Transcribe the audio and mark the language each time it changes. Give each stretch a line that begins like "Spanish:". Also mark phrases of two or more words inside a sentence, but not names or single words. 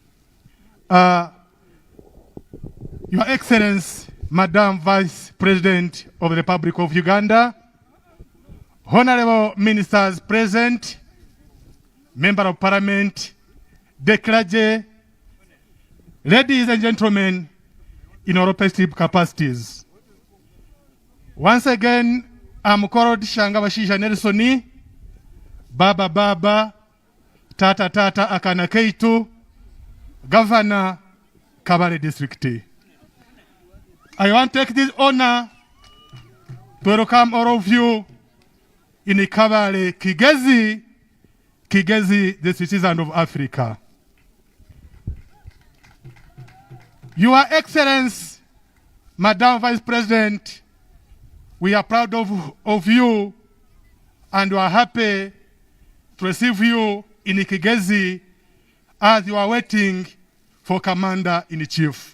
English: Your Excellency, Madam Vice President of the Republic of Uganda, Honorable Ministers present, Member of Parliament, the clergy, ladies and gentlemen, in our respective capacities. Once again, I'm called Shangabashisha Nelsoni, Baba, Tata Akana Keitu, Governor, Kabale District. I want to take this honor to welcome all of you in Kabale, Kigezi, the citizen of Africa. Your Excellency, Madam Vice President, we are proud of you and we are happy to receive you in Kigezi as you are waiting for Commander-in-Chief.